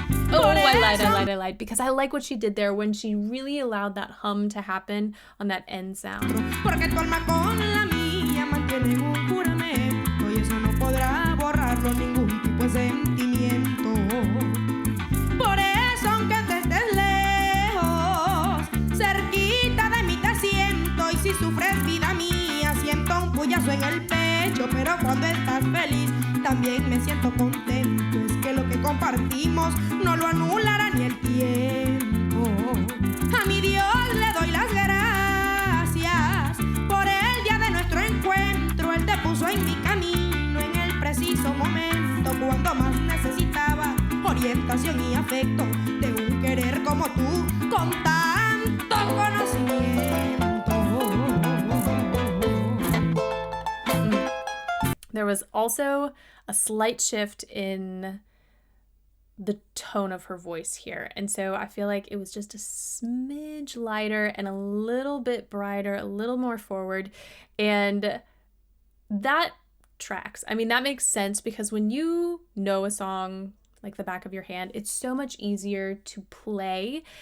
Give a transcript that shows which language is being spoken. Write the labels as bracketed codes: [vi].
[en] Oh, I lied, because I like what she did there when she really allowed that hum to happen on that end sound. [es] Porque tu alma con la mía mantienen un juramento y eso no podrá borrarlo ningún tipo de sentimiento. Por eso aunque te estés lejos, cerquita de mí te siento, y si sufres vida mía siento un puyazo en el pecho, pero cuando estás feliz también me siento contento. Es que lo que compartimos no lo anulará ni el tiempo. A mi Dios le doy las gracias por el día de nuestro encuentro. Él te puso en mi camino en el preciso momento cuando más necesitaba orientación y afecto de un querer como tú con tanto conocimiento. [en] There was also a slight shift in the tone of her voice here. And so I feel like it was just a smidge lighter and a little bit brighter, a little more forward. And that tracks. I mean, that makes sense because when you know a song like the back of your hand, it's so much easier to play.